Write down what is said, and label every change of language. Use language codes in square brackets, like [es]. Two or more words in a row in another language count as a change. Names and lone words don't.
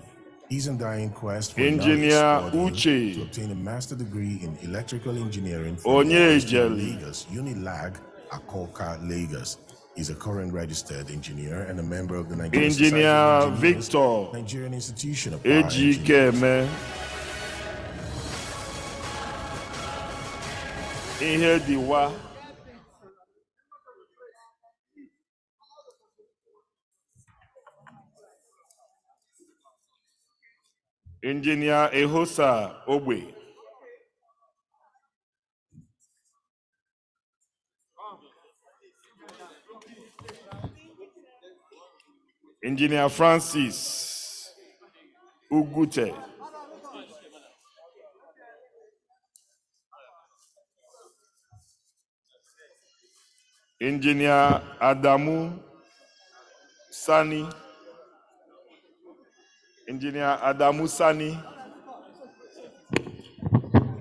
[en] His undying quest for Engineer knowledge spurred him Uche to obtain a master degree in electrical engineering from the University of Lagos, Unilag, Akoka, Lagos. He's a current registered engineer and a member of the Nigerian Society of Engineers, Victor Nigerian Institution of Power Engineers. Ejikeme Ihediwa. Engineer Ehosa Ogbe. Engineer Francis Ugute. Engineer Adamu Sani. Engineer Adamu Sani.